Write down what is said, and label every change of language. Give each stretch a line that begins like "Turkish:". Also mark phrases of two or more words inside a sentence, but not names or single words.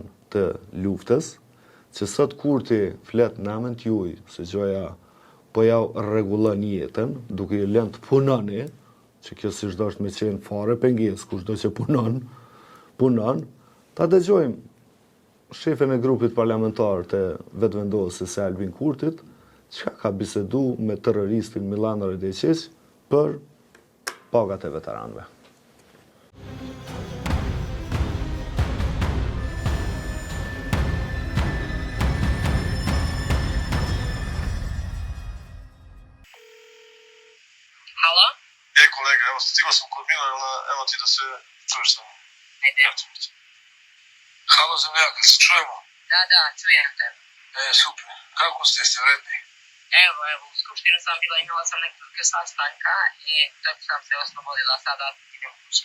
Albanian: të luftës, që sot Kurti flet në emën t'juj, se gjoja po ja rregullon jetën, duke i lënë të punoni, që kjo si çdo është me qenë fare pengesë, kushdo që punon, ta dëgjojmë shefin e grupit parlamentar të vetëvendosjes së Albin Kurtit, çka ka bisedu me terroristin Milan Radojqiq për pagat e veteranëve.
Serbian: Halo? Kolega, evo stigao sam kod Milana, evo ti da se čuješ sa mnom. Ajde. Halo, zemljak, se čujemo? Da, čujem te. Super. Kako ste vredni? Evo, u skupštini sam bila, imala sam nekoliko sastanka i tako sam se oslobodila, sada idem kući.